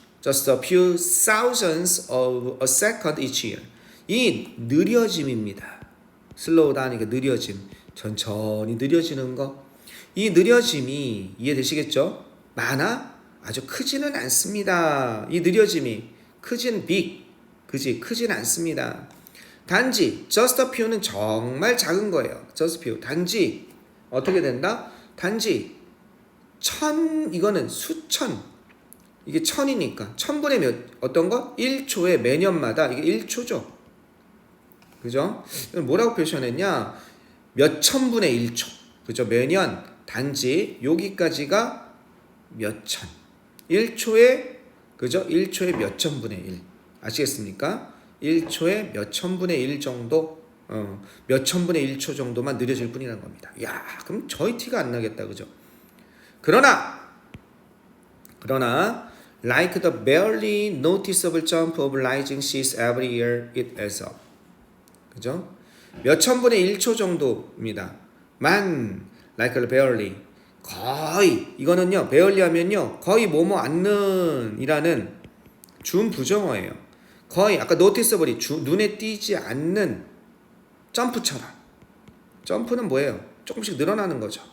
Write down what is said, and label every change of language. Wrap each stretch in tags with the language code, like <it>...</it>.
<en>Just a few thousands of a second each year.</en> <ko>이 느려짐입니다. slowdown, 그러니까 느려짐. 천천히 느려지는 거. 이 느려짐이 이해되시겠죠? 많아? 아주 크지는 않습니다. 이 느려짐이 크진 big. 그지? 크진 않습니다. 단지</ko> <en>just a few</en> <ko>는 정말 작은 거예요.</ko> <en>just a few.</en> <ko>단지 어떻게 된다? 단지 이거는 수천. 이게 천이니까 천분의 몇 어떤 거? 1초에 매년마다 이게 1초죠. 그죠? 이건 뭐라고 표현했냐? 몇 천분의 1초. 그죠? 매년 단지 여기까지가 몇 천. 1초에 그죠? 1초에 몇 천분의 1. 아시겠습니까? 1초에 몇 천분의 1 정도 몇 천분의 1초 정도만 느려질 뿐이라는 겁니다. 야, 그럼 저희 티가 안 나겠다. 그죠? 그러나</ko> <en>like the barely noticeable jump of rising seas every year it adds up.</en> <ko>그죠? 몇 천분의 1초 정도입니다.</ko> <en>like the barely</en> <ko>거의 이거는요. barely 하면요. 거의 뭐뭐 않는 이라는 준부정어예요. 거의 아까 noticeable이 눈에 띄지 않는 점프처럼. 점프는 뭐예요? 조금씩 늘어나는 거죠.</ko>